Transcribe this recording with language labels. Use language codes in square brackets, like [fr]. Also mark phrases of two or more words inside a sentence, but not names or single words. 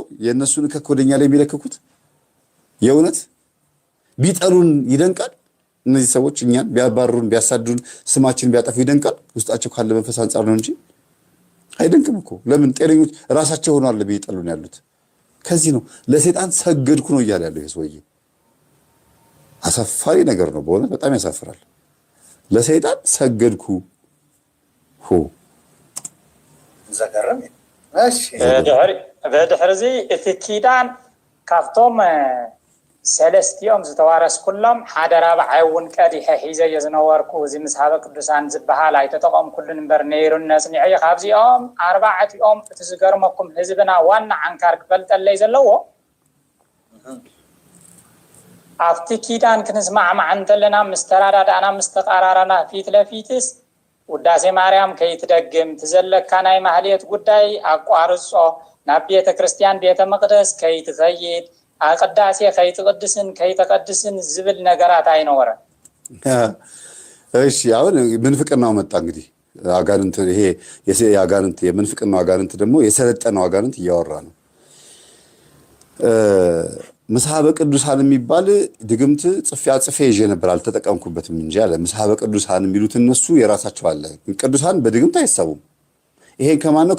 [am] የእነሱን ከኮደኛ ላይ የሚለክኩት። የእውነት ቢጠሉን ይደንቃል። እነዚህ ሰዎች እኛን ቢያባሩን ቢያሳዱን ስማችን ቢያጠፉ ይደንቃል። ውስጣቸው ካለ መንፈስ አንጻር ነው እንጂ አይደንቅም እኮ። ለምን ጤነኞች ራሳቸው ሆነው አለ ቢጠሉን ያሉት። ከዚህ ነው ለሰይጣን ሰገድኩ ነው እያለ ያለው ይሄ ሰውዬ። አሳፋሪ ነገር ነው በእውነት በጣም ያሳፍራል። ለሰይጣን ሰገድኩ ሆ [ti] ዘገረም እሺ በድሕርዚ እቲ ኪዳን ካብቶም ሰለስቲኦም ዝተዋረስ ኩሎም ሓደ ራብዓይ እውን ቀዲሐ ሒዘ የዝነበርኩ እዚ ምስሃበ ቅዱሳን ዝበሃል ኣይተጠቐምኩሉን እምበር ነይሩን ነፅኒዐ ካብዚኦም ኣርባዕቲኦም እቲ ዝገርመኩም ህዝብና ዋና ዓንካር ክፈልጠለይ ዘለዎ ኣብቲ ኪዳን ክንስማዕማዕ እንተለና ምስ ተራዳዳእና ምስ ተቃራራና ፊት ለፊትስ ውዳሴ ማርያም ከይትደግም ትዘለካ ናይ ማህሌት ጉዳይ ኣቋርጾ ናብ ቤተ ክርስቲያን ቤተ መቅደስ ከይትኸይድ አቅዳሴ ከይትቀድስን ከይተቀድስን ዝብል ነገራት አይኖረ። [am] እሺ አሁን ምንፍቅናው መጣ እንግዲህ አጋንንት ይሄ የአጋንንት የምንፍቅናው አጋንንት ደግሞ የሰለጠነው አጋንንት እያወራ ነው። ምስሐበ ቅዱሳን የሚባል ድግምት ጽፌ ይዤ ነበር አልተጠቀምኩበትም እንጂ አለ። ምስሐበ ቅዱሳን የሚሉት እነሱ የራሳቸው አለ። ቅዱሳን በድግምት አይሳቡም። ይሄ ከማን ነው?